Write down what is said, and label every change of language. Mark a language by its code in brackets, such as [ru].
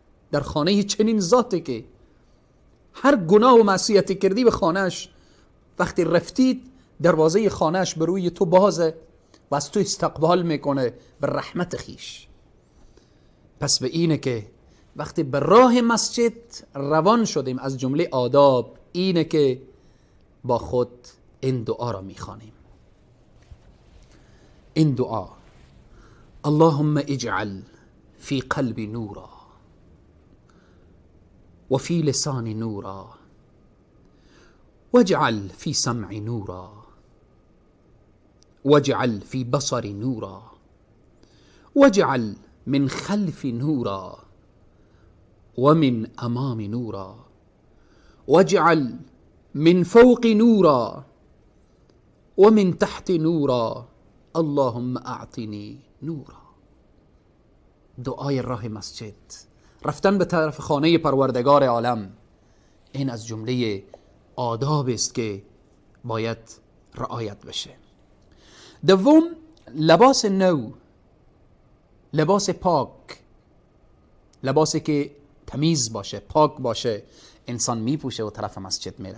[fa] در خانه چنین ذاتی که هر گناه و معصیتی کردی به خانهش، وقتی رفتید دروازه خانهش به روی تو بازه و از تو استقبال میکنه به رحمت خیش. پس به اینه که وقتی به راه مسجد روان شدیم از جمله آداب اینه که با خود این دعا را میخوانیم. این دعا: [ar] اللهم اجعل في قلبي نورا وفي لساني نورا واجعل في سمعي نورا واجعل في بصري نورا واجعل من خلفي نورا ومن امامي نورا واجعل من فوقي نورا ومن تحت نورا اللهم اعطني نورا. [fa] دعای راه مسجد، رفتن به طرف خانه پروردگار عالم، این از جمله آداب است که باید رعایت بشه. دوم، لباس نو، لباس پاک، لباسی که تمیز باشه، پاک باشه، انسان میپوشه و طرف مسجد میره.